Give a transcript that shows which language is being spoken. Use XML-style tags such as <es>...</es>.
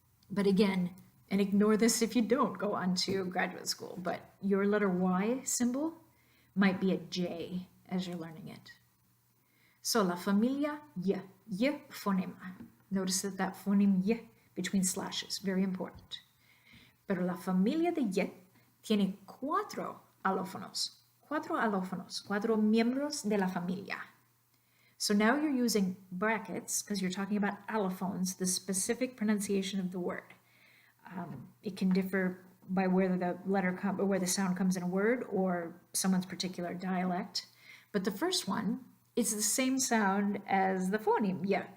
<en>But again, and ignore this if you don't go on to graduate school, but your letter Y symbol might be a J as you're learning it. So la familia Y, Y phonema. Notice that phoneme Y between slashes, very important.</en> <es>Pero la familia de Y tiene cuatro alófonos, cuatro miembros de la familia.</es> <en>So now you're using brackets because you're talking about allophones, the specific pronunciation of the word. It can differ by whether the letter or where the sound comes in a word or someone's particular dialect. But the first one is the same sound as the phoneme, Y.</en>